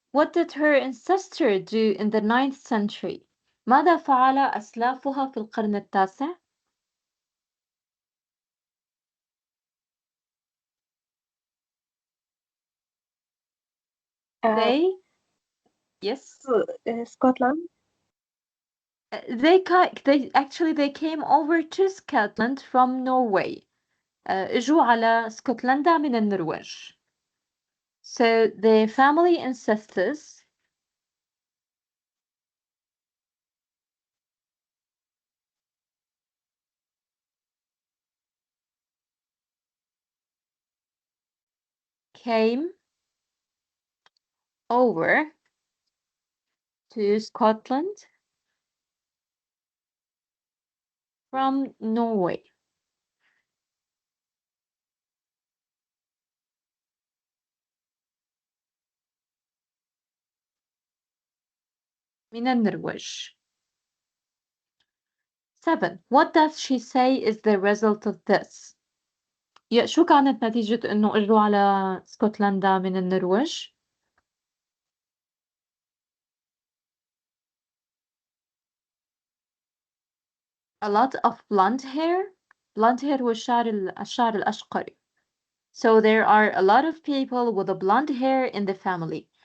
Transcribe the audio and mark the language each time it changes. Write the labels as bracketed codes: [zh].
[en] What did her ancestor do in the 9th century? [ar] ماذا فعل أسلافها في القرن التاسع؟ [en] They, yes, Scotland. they came over to Scotland from Norway. [ar] اجوا على اسكتلندا من النرويج. [en] So the family ancestors came over to Scotland from Norway. [ar] من النرويج. [en] 7. What does she say is the result of this? [ar] شو كانت نتيجة إنه إجوا على اسكتلندا من النرويج؟ [en] A lot of blonde hair. [ar] Blonde hair هو الشعر الأشقري. [en] So there are a lot of people with a blonde hair in the family.